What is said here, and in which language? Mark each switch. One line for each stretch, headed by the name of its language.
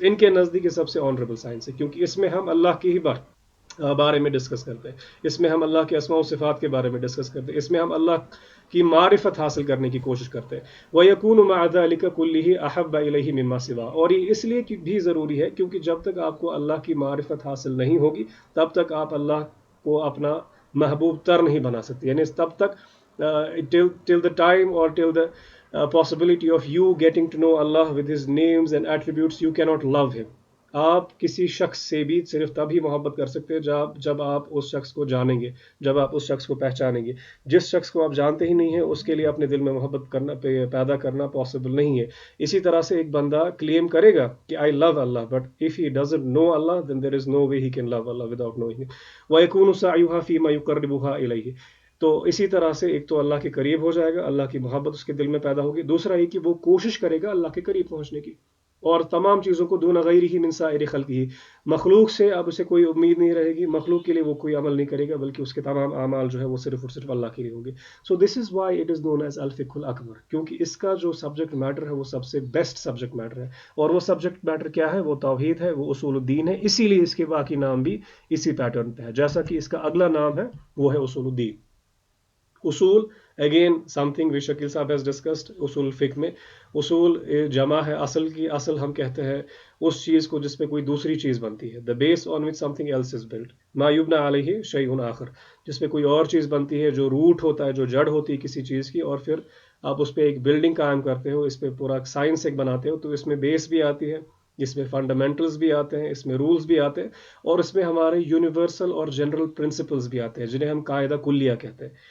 Urdu: ان کے نزدیک یہ سب سے
English: honorable science
Urdu: ہے، کیونکہ اس میں ہم اللہ کی ہی بارے میں ڈسکس کرتے ہیں، اس میں ہم اللہ کے اسماء و صفات کے بارے میں ڈسکس کرتے ہیں، اس میں ہم اللہ کی معرفت حاصل کرنے کی کوشش کرتے ہیں.
Arabic: وَيَكُونُ مَعَ ذَلِكَ كُلِّهِ أَحَبَّ إِلَيْهِ مِمَّا سِوَاهُ،
Urdu: اور یہ اس لیے بھی ضروری ہے کیونکہ جب تک آپ کو اللہ کی معرفت حاصل نہیں ہوگی تب تک آپ اللہ کو اپنا محبوب تر نہیں بنا سکتے. یعنی تب تک
English: till the time or till the possibility of you getting to know Allah with his names and attributes, you cannot love him.
Urdu: آپ کسی شخص سے بھی صرف تب ہی محبت کر سکتے ہیں جب آپ اس شخص کو جانیں گے، جب آپ اس شخص کو پہچانیں گے. جس شخص کو آپ جانتے ہی نہیں ہیں اس کے لیے اپنے دل میں محبت کرنا پیدا کرنا پاسبل نہیں ہے. اسی طرح سے ایک بندہ کلیم کرے گا کہ
English: I love Allah, but if he doesn't know Allah then there is no way he can love Allah without knowing him.
Arabic: وَيَكُونُ سَعْيُهَا فِي مَا يُقَرِّبُهَا إِلَيْهِ.
Urdu: تو اسی طرح سے ایک تو اللہ کے قریب ہو جائے گا، اللہ کی محبت اس کے دل میں پیدا ہوگی. دوسرا یہ کہ وہ کوشش کرے گا اللہ کے قریب پہنچنے کی، اور تمام چیزوں کو
Arabic: دون غیرہ من سائر خلقہ،
Urdu: مخلوق سے اب اسے کوئی امید نہیں رہے گی، مخلوق کے لیے وہ کوئی عمل نہیں کرے گا، بلکہ اس کے تمام اعمال جو ہے وہ صرف اور صرف اللہ کے لیے ہوں گے.
English: so this is why it is known as
Urdu: الفقہ الاکبر، کیونکہ اس کا جو سبجیکٹ میٹر ہے وہ سب سے بیسٹ سبجیکٹ میٹر ہے. اور وہ سبجیکٹ میٹر کیا ہے؟ وہ توحید ہے، وہ اصول الدین ہے. اسی لیے اس کے باقی نام بھی اسی پیٹرن پہ ہے، جیسا کہ اس کا اگلا نام ہے وہ ہے اصول الدین.
English: اصول again something which Shakeel sahab has discussed.
Urdu: اصول فقہ میں اصول جمع ہے اصل کی. اصل ہم کہتے ہیں اس چیز کو جس پہ کوئی دوسری چیز بنتی ہے،
English: the base on which something else is built.
Arabic: ما یبنى علیہ شیء آخر،
Urdu: جس پہ کوئی اور چیز بنتی ہے، جو روٹ ہوتا ہے، جو جڑ ہوتی ہے کسی چیز کی، اور پھر آپ اس پہ ایک بلڈنگ قائم کرتے ہو، اس پہ پورا سائنس ایک بناتے ہو. تو اس میں بیس بھی آتی ہے، اس میں فنڈامنٹلز بھی آتے ہیں، اس میں رولز بھی آتے ہیں، اور اس میں ہمارے یونیورسل اور جنرل پرنسپلز بھی آتے ہیں جنہیں ہم قاعدہ کلیہ کہتے ہیں.